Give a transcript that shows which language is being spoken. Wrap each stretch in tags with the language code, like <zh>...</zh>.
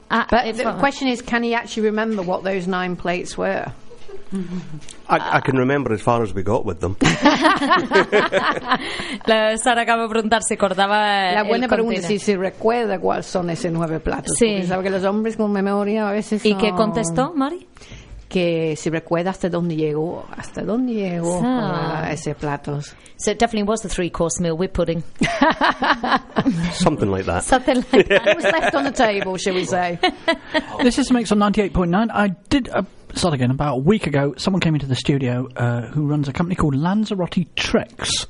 <en>But the question is, can he actually remember what those 9 plates were? I can remember as far as we got with them.</en> <es>Sara acaba de preguntar si acordaba. La buena pregunta es si recuerda cuáles son esos 9 platos. Sí. Porque sabe que los hombres con memoria a veces ¿Y qué contestó, Mari? Que si recuerda hasta dónde llegó con esos platos.</es> <en>So it definitely was the 3-course meal with pudding. Something like that. Something like that. It was left on the table, shall we say. This is Mix on 98.9. I did... Sodigan, about a week ago, someone came into the studio who runs a company called Lanzarote Treks.</en>